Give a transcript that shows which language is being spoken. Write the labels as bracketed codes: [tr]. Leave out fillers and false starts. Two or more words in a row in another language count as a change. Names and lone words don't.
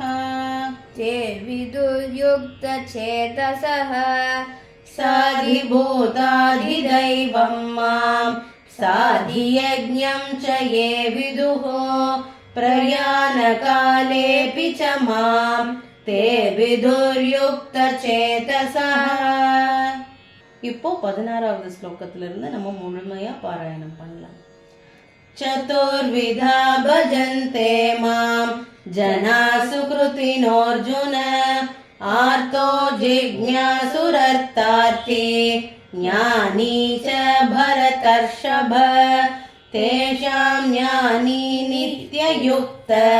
[sa] ते विदुर्युक्तचेतसः साधिभूताधिदैवं मां साधियज्ञं च ये विदुः प्रयाणकालेऽपि च मां ते விதுர்யுக்தசேதசः. [ta] இப்போ 16வது ஸ்லோகத்துல இருந்து நம்ம முழுமையா பாராயணம் பண்ணலாம். [sa] चतुर्विधा भजन्ते मां जना सुकृतिनोऽर्जुन आर्तो जिज्ञासुरर्तार्थी ज्ञानी च भरतर्षभ तेषां ज्ञानी नित्ययुक्त